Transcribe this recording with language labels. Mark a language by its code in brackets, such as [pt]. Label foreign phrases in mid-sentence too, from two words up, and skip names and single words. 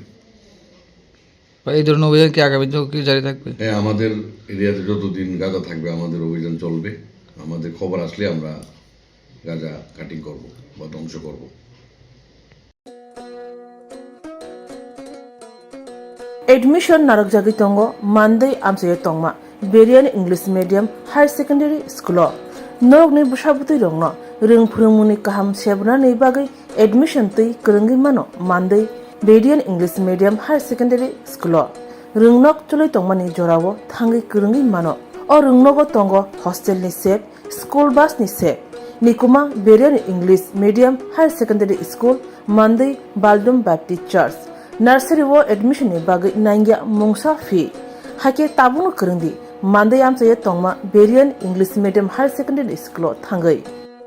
[bn] এই ধরনের অভিযান কি আগামী দিনেও কি জারি থাকবে? হ্যাঁ, আমাদের এরিয়াতে যতদিন গাঁজা থাকবে আমাদের অভিযান চলবে। আমাদের খবর আসলে আমরা গাঁজা কাটিং করব বা ধ্বংস করব। [trp] Admission narak jagi tongo Monday amsaye tongma Berian English Medium Higher Secondary School norok ni bushabuti rongno ring phurungmuni kaham sebna nei bagai admission tui krungi mano Monday Berian English Medium Higher Secondary School rungnok chuloi tongmani jorawo thangi krungi mano o rungnogo tongo hostel ni sep [en] school bus [trp] ni sep nikuma Berian English Medium Higher Secondary School Monday Baldum Baptist Church Nursery wo admission ni bagai nangya mungsa fee hake tabuno krungdi Monday amsaye tongma Berian English Medium Higher Secondary School thangai